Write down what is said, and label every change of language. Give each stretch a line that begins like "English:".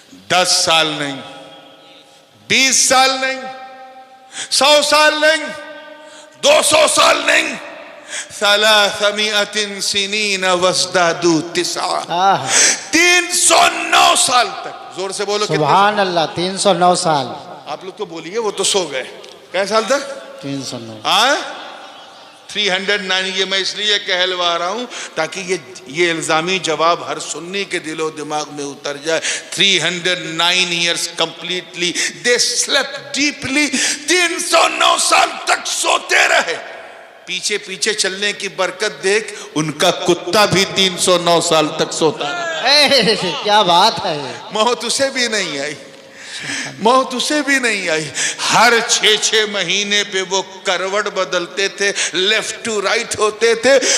Hindi: 10 साल नहीं, 20 साल नहीं, 100 साल नहीं, 200 साल नहीं, 300
Arabic: सिनीन वज़दादू
Hindi: 9 309 साल तक। जोर से बोलो। सुभान अल्लाह। 309 साल। आप लोग तो बोलिए, वो तो सो गए। कैसे साल तक? 309। 309। ये मैं इसलिए कहलवा रहा हूं ताकि ये इल्जामी जवाब हर सुन्नी के दिलो दिमाग में उतर जाए।
English: 309 years completely they slept deeply।
Hindi: 309 साल तक सोते रहे। पीछे पीछे चलने की बरकत देख, उनका कुत्ता भी 309 साल तक सोता रहा। क्या बात है। मौत उसे भी नहीं आई, मौत उसे भी नहीं आई। हर 6-6 महीने पे वो करवट बदलते थे, लेफ्ट टू राइट होते थे।